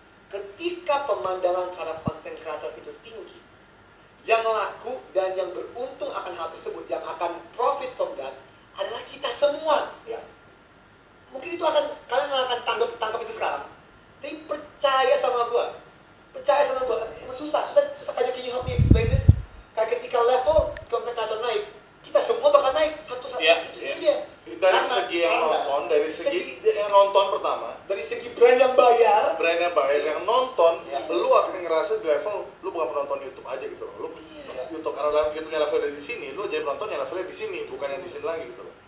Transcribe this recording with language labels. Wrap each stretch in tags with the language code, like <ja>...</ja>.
<id>Ketika pemandangan terhadap konten kreator itu tinggi, yang laku dan yang beruntung akan hal tersebut, yang akan</id> <en>profit from that</en> <id>adalah kita semua. Ya. Mungkin itu kalian nggak akan tangkap itu sekarang. Tapi percaya sama gua. Emang susah kayak</id> <en>can you help me explain this?</en> <id>Kayak ketika level konten kreator naik, kita semua bakal naik satu-satu. Itu dia. Dari segi yang nonton, dari segi yang nonton pertama, dari segi brand yang bayar, brandnya bayar, yang nonton, lu akan ngerasa di level lu bukan penonton YouTube aja gitu loh. Lu YouTube karena YouTube-nya level dari sini, lu jadi penonton yang levelnya di sini, bukan yang di sini lagi gitu loh.</id>